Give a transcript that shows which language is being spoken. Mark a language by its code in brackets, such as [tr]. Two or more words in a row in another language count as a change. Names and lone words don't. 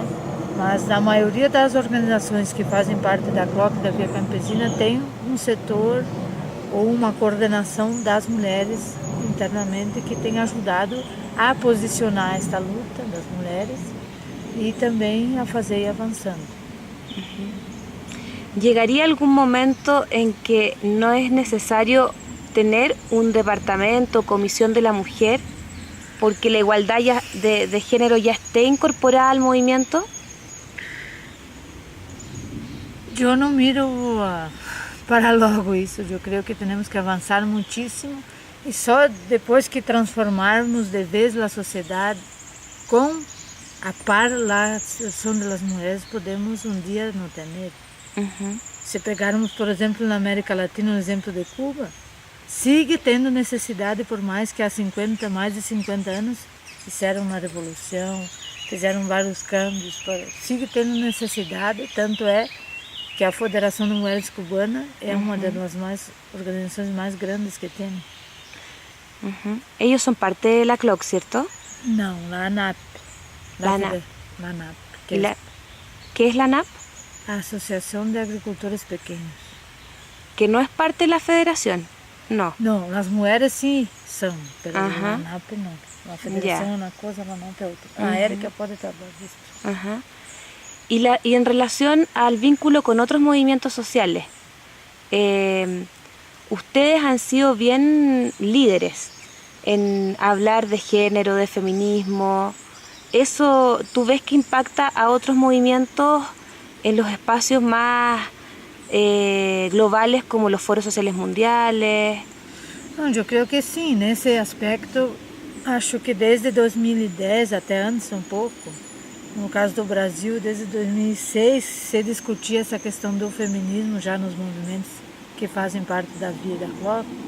[pt] Mas a maioria das organizações que fazem parte da CLOC da Via Campesina tem um setor ou uma coordenação das mulheres internamente que tem ajudado a posicionar esta luta das mulheres e também a fazer ir avançando. [es] ¿Llegaría algún momento en que no es necesario tener un departamento o comisión de la mujer porque la igualdad de género ya esté incorporada al movimiento? [pt] Eu não miro para logo isso. Eu creio que temos que avançar muitíssimo e só depois que transformarmos de vez a sociedade com a par a situação das mulheres, podemos um dia não ter. Se pegarmos, por exemplo, na América Latina, o exemplo de Cuba, sigue tendo necessidade, por mais que há mais de 50 anos fizeram uma revolução, fizeram vários câmbios, sigue tendo necessidade, tanto é que a Federação de Mulheres Cubana é uma das organizações mais grandes que tem. [es] Ellos son parte de la CLOC, ¿cierto? [pt] Não, a ANAP. [es] La ANAP. La ANAP. ¿Qué es la ANAP? [pt] A Associação de Agricultores Pequenos. [es] Que no es parte de la federación, no. [pt] Não, as mulheres sim são, mas a ANAP não. A federação é uma coisa, a ANAP é outra. A Érica pode trabalhar disso. [es] Y en relación al vínculo con otros movimientos sociales, ustedes han sido bien líderes en hablar de género, de feminismo. ¿Eso tú ves que impacta a otros movimientos en los espacios más globales como los foros sociales mundiales? [pt] Não, eu creio que sim, nesse aspecto, acho que desde 2010 até antes um pouco, No caso do Brasil, desde 2006, se discutia essa questão do feminismo já nos movimentos que fazem parte da Via da Cloca.